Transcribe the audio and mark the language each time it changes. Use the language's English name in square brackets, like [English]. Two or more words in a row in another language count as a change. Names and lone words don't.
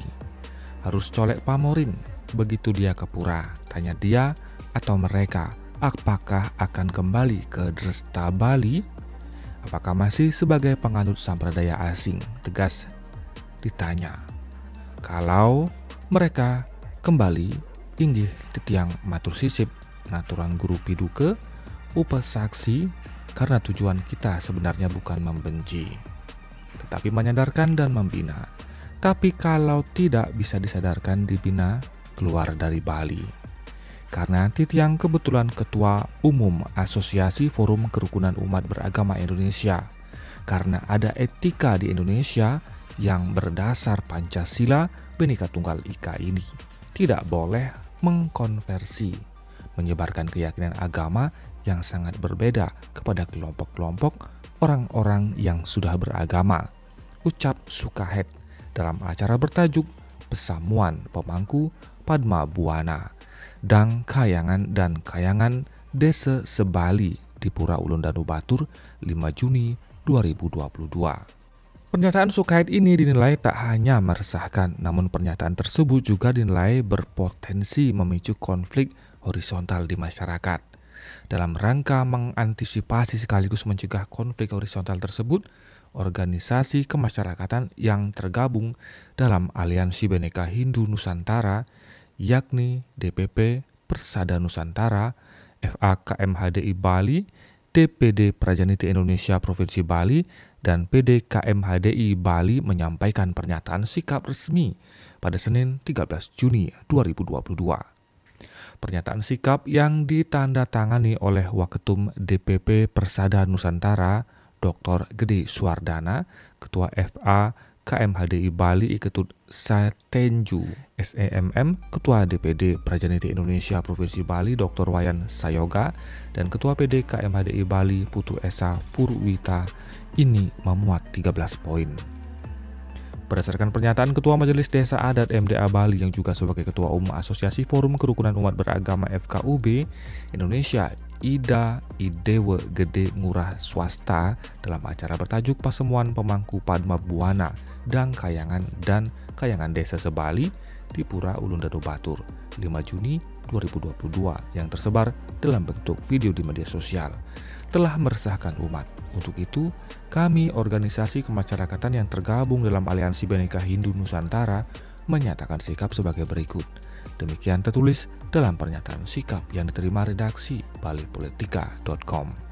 [Indonesian] Harus colek pamorin, begitu dia ke pura, tanya dia atau mereka, apakah akan kembali ke Dresta Bali? Apakah masih sebagai penganut sampradaya asing? Tegas ditanya. Kalau mereka kembali [Balinese] inggih titiang matur sisip naturan guru piduke upa saksi [Indonesian] karena tujuan kita sebenarnya bukan membenci tetapi menyadarkan dan membina. Tapi kalau tidak bisa disadarkan dibina keluar dari Bali. Karena titiang kebetulan Ketua Umum Asosiasi Forum Kerukunan Umat Beragama Indonesia. Karena ada etika di Indonesia yang berdasar Pancasila Bhinneka Tunggal Ika ini. Tidak boleh mengkonversi, menyebarkan keyakinan agama yang sangat berbeda kepada kelompok-kelompok orang-orang yang sudah beragama, ucap Sukahet dalam acara bertajuk Pesamuan Pemangku Padma Buana dan Kayangan Desa Sebali di Pura Ulun Danu Batur 5 Juni 2022. Pernyataan Sukahet ini dinilai tak hanya meresahkan, namun pernyataan tersebut juga dinilai berpotensi memicu konflik horizontal di masyarakat. Dalam rangka mengantisipasi sekaligus mencegah konflik horizontal tersebut, organisasi kemasyarakatan yang tergabung dalam Aliansi Bhinneka Hindu Nusantara, yakni DPP Persada Nusantara, FAKMHDI Bali, DPD Prajaniti Indonesia Provinsi Bali, dan PDKMHDI Bali menyampaikan pernyataan sikap resmi pada Senin 13 Juni 2022. Pernyataan sikap yang ditandatangani oleh Waketum DPP Persada Nusantara, Dr. Gede Suwardana, Ketua FA KMHDI Bali Iketut Satenju SEMM, Ketua DPD Prajaniti Indonesia Provinsi Bali Dr. Wayan Sayoga, dan Ketua PD KMHDI Bali Putu Esa Purwita ini memuat 13 poin. Berdasarkan pernyataan Ketua Majelis Desa Adat MDA Bali yang juga sebagai Ketua Umum Asosiasi Forum Kerukunan Umat Beragama FKUB Indonesia, Idewa Gede Ngurah Swasta dalam acara bertajuk Pesamuan Pemangku Padma Buana dan Kayangan Desa Sebali di Pura Ulun Danu Batur 5 Juni 2022 yang tersebar dalam bentuk video di media sosial telah meresahkan umat. Untuk itu, kami organisasi kemasyarakatan yang tergabung dalam Aliansi Bhinneka Hindu Nusantara menyatakan sikap sebagai berikut. Demikian tertulis dalam pernyataan sikap yang diterima redaksi balipolitika.com.